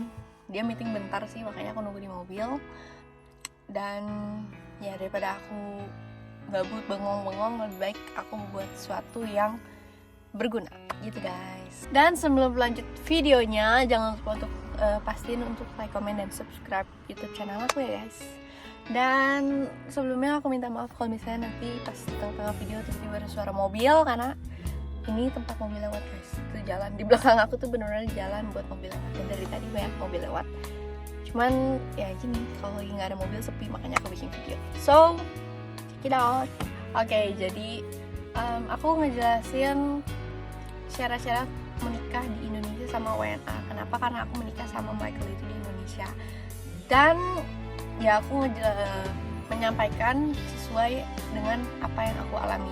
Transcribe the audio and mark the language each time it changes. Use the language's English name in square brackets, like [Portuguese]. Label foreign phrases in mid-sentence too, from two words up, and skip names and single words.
[Indonesian] Dia meeting bentar sih, makanya aku nunggu di mobil. Dan ya, daripada aku gabut bengong-bengong, lebih baik aku buat sesuatu yang berguna gitu guys. Dan sebelum lanjut videonya, jangan lupa untuk pastiin untuk like, comment, dan subscribe YouTube channel aku ya guys. Dan sebelumnya aku minta maaf kalau misalnya nanti pas tengah-tengah video tiba-tiba ada suara mobil, karena ini tempat mobil lewat guys. Itu jalan di belakang aku tuh benar-benar jalan buat mobil lewat, dan dari tadi banyak mobil lewat. Cuman ya gini, kalau lagi nggak ada mobil sepi, makanya aku bikin video. [English] So check it out. [Indonesian] Oke, jadi aku ngejelasin syarat-syarat menikah di Indonesia sama WNA. Kenapa? Karena aku menikah sama Michael itu di Indonesia. Dan ya aku menyampaikan sesuai dengan apa yang aku alami.